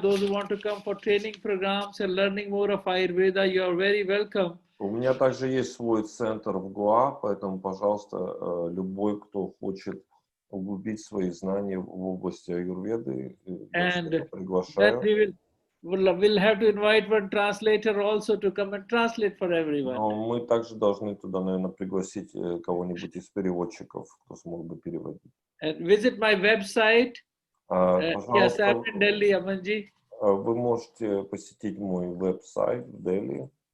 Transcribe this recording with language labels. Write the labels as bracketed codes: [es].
[en] Those who want to come for training programs and learning more of Ayurveda, you are very welcome. [ru] У меня также есть свой центр в Гоа, поэтому, пожалуйста, любой, кто хочет углубить свои знания в области аюрведы, я приглашаю. [en] We'll have to invite one translator also to come and translate for everyone. [ru] Но мы также должны туда, наверное, пригласить кого-нибудь из переводчиков, кто смог бы переводить. [en] And visit my website. Yes, I'm in Delhi, Amanji. [ru] Вы можете посетить мой веб-сайт в Дели.